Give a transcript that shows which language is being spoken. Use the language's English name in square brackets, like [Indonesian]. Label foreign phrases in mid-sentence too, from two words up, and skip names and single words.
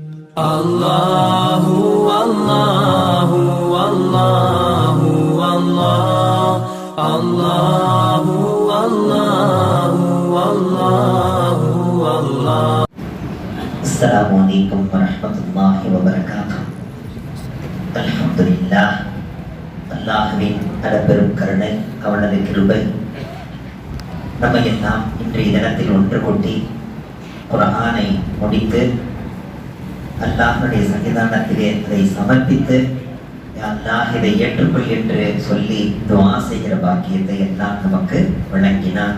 [Arabic] الله الله الله الله الله الله الله الله. السلام عليكم ورحمة الله وبركاته. Alhamdulillah, [Tamil] அல்லாஹ்வின் அளப்பெரும் கருணை, அவனது கிருபை நம்மை எல்லாம் இன்றைய தினத்தில் ஒன்று கூட்டி குர்ஆனை முடித்து அல்லாஹ்வுடைய சன்னிதானத்திலே அதை சமர்ப்பித்து [Arabic] يا الله [Tamil] இதை ஏற்றுக்கொள் என்று சொல்லி துஆ செய்கிற பாக்கியத்தை எல்லாம் நமக்கு வழங்கினான்.